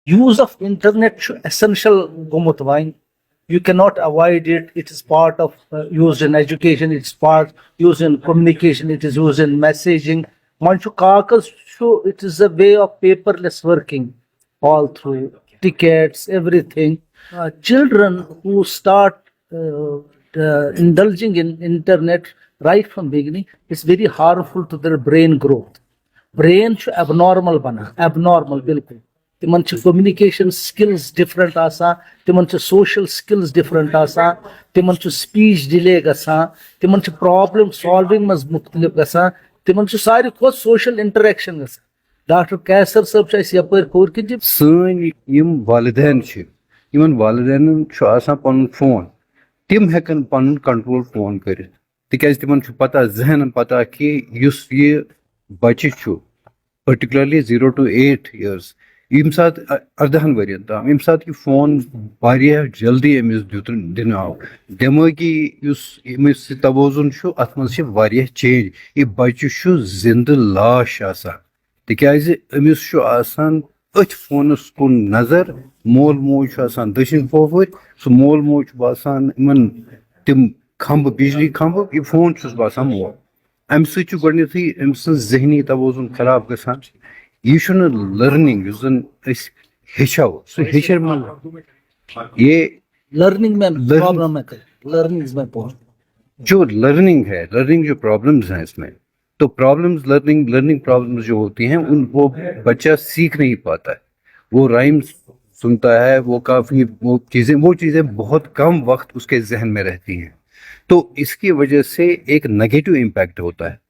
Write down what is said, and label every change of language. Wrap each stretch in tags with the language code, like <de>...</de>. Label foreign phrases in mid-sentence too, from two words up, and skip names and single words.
<en>use of internet</en> <ks>چھُ essential گوٚمُت وۄنۍ.</ks> <en>You cannot avoid it. It is part of used in education. It's part used in communication. It is used in messaging.</en> <ks>وۄنۍ چھُ کاغذ چھُ.</ks> <en>It is a way of paperless working all through tickets, everything. Children who start indulging in internet right from beginning, it's very harmful to their brain growth.</en> <ks>Brain چھُ abnormal بنان, abnormal بالکل. تمن چھِ</ks> <en>communication skills</en> <ks>different آسان, تمن چھِ</ks> <en>social skills</en> <ks>different آسان, تمن چھِ</ks> <en>speech delay</en> <ks>گژھان, تمن چھِ</ks> <en>problem solving</en> <ks>منٛز مختلف گژھان, تمن چھِ ساروی کھۄتہٕ</ks> <en>social interaction</en> <ks>گژھان. ڈاکٹر کیسر صٲب چھِ اَسہِ یپٲرۍ کوٚر کہِ جی سٲنۍ یِم والدین چھِ, یِمن والدینن چھُ آسان پنُن فون, تِم ہٮ۪کن پنُن کنٹرول فون کٔرِتھ تِکیازِ تِمن چھُ پتہ, ذہنن پتہ کہِ یُس یہِ بچہِ چھُ پٔرٹِکیوٗلرلی</ks> <en>0 to 8 years,</en> <ks>ییٚمہِ ساتہٕ 18 ؤرین تام, ییٚمہِ ساتہٕ یہِ فون واریاہ جلدی أمِس دِنہٕ آو, دٮ۪مٲغی یُس أمِس یہِ توازُن چھُ اتھ منٛز چھِ واریاہ چینج. یہِ بچہِ چھُ زِندٕ لاش آسان تِکیازِ أمِس چھُ آسان أتھۍ فونس کُن نظر. مول موج چھُ آسان دٔچھِنۍ پوٚپھٕرۍ, سُہ مول موج چھُ باسان یِمن تِم کھمبہٕ, بجلی کھمبہٕ, یہِ فون چھُس باسان مول. امہِ سۭتۍ چھُ گۄڈٕنیتھٕے أمۍ سٕنٛز ذہنی توازُن خراب گژھان. یہ چھُنہٕ لرننگ یُس زن أسۍ ہیٚچھو سُہ یہ</ks> <ur>لرننگ میں پرابلم ہے, لرننگ میں جو لرننگ ہے, لرننگ جو پرابلمز ہیں اس میں, تو پرابلمز لرننگ پرابلمز جو ہوتی ہیں ان وہ بچہ سیکھ نہیں پاتا ہے. وہ رائمس سنتا ہے, وہ کافی وہ چیزیں بہت کم وقت اس کے ذہن میں رہتی ہیں, تو اس کی وجہ سے ایک نگیٹو امپیکٹ ہوتا ہے.</ur>